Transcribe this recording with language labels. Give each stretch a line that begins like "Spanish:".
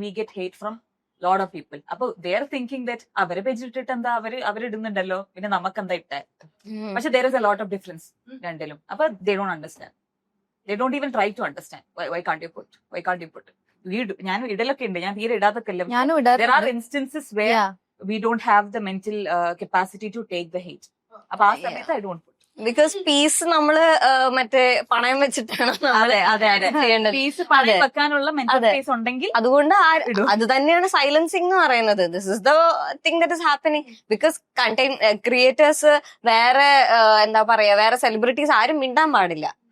English: We get hate from lot of people. അപ്പൊ they are thinking that
Malayalam: അവരെ പേജിൽ ഇട്ടിട്ട് എന്താ അവരിടുന്നുണ്ടല്ലോ, പിന്നെ നമുക്ക് എന്താ ഇട്ടേ.
English: പക്ഷെ there is a lot of difference
Malayalam: രണ്ടിലും.
English: അപ്പൊ they don't understand, they don't even try to understand why can't you put.
Malayalam: ഞാൻ ഇടലൊക്കെ ഉണ്ട്, ഞാൻ തീരെ ഇടാതൊക്കെ ഇല്ല. ഞാനും
English: There are instances where we don't have the mental capacity to take the hate.
Malayalam: അപ്പൊ ആ സമയത്ത്
English: I don't put.
Malayalam: Because piece നമ്മള് മറ്റേ പണയം വെച്ചിട്ടാണ് ചെയ്യേണ്ടത്. പീസ് പണയം വെക്കാനുള്ള മെന്റൽ സ്പേസ് ഉണ്ടെങ്കിൽ അതുകൊണ്ട് അത് തന്നെയാണ് സൈലൻസിങ് എന്ന് പറയുന്നത്.
English: This is the thing that is happening.
Malayalam: Because content creators വേറെ എന്താ പറയാ, വേറെ സെലിബ്രിറ്റീസ് ആരും മിണ്ടാൻ പാടില്ല.